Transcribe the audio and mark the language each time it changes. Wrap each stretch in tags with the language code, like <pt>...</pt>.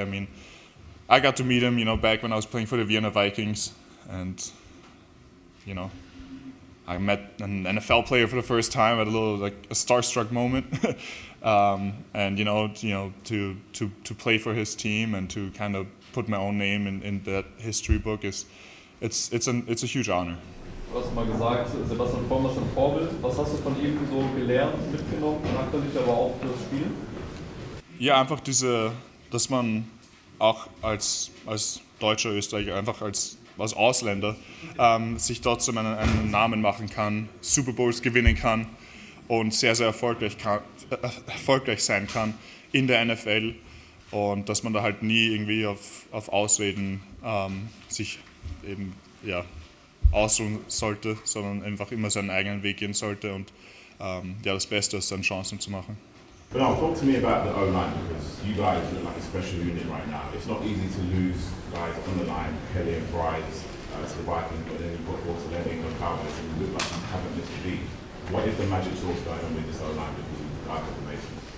<en>I mean, I got to meet him, back when I was playing for the Vienna Vikings, and I met an NFL player for the first time at a starstruck moment. And to play for his team and to kind of put my own name in that history book it's a huge honor.</en> <de>Du hast mal gesagt, Sebastian Vollmer ist ein Vorbild. Was hast du von ihm so gelernt, mitgenommen, charakterlich, aber auch für das Spiel? Ja, einfach dass man auch als deutscher Österreicher, einfach als Ausländer, sich trotzdem einen Namen machen kann, Super Bowls gewinnen kann und sehr, sehr erfolgreich sein kann in der NFL, und dass man da halt nie irgendwie auf Ausreden sich eben ausruhen sollte, sondern einfach immer seinen eigenen Weg gehen sollte und das Beste aus seinen Chancen zu machen.</de> <en>But now, talk to me about the O-line, because you guys look like a special unit right now. It's not easy to lose guys on the line, Kelly and Fries to the Vikings, but then you've got also Lenning and Cowboys, and you look like you haven't missed a beat. What is the magic sauce going on with this O-line, because you guys are amazing?</en>